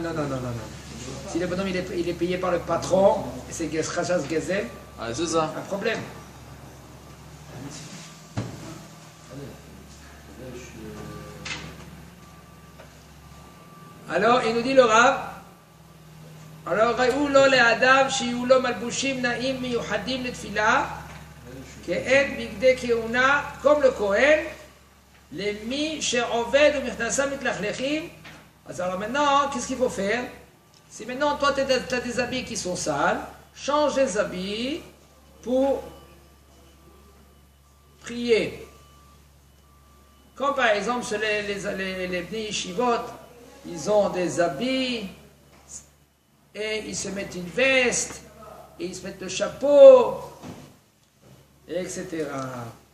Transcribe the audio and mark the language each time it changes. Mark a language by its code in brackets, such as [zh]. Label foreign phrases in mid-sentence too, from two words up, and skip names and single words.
[fr] Si le bonhomme il est payé par le patron, c'est [he] חשש גזל, [fr] Ah, c'est ça. un problème. Alors, il nous dit le Rav, alors, [he] ראו לו לאדם שיהיו לו מלבושים נעים מיוחדים לתפילה, כעד בגדי כהונה, [fr] comme le Kohen, [he] למי שעובד ומכנסיו מתלכלכים. [fr] אז alors maintenant, qu'est-ce qu'il faut faire? Si maintenant, toi, tu as des habits qui sont sales, change les habits pour prier. Comme par exemple, les [he] בני ישיבות, [fr] ils ont des habits, et ils se mettent une veste, et ils se mettent le chapeau, et etc.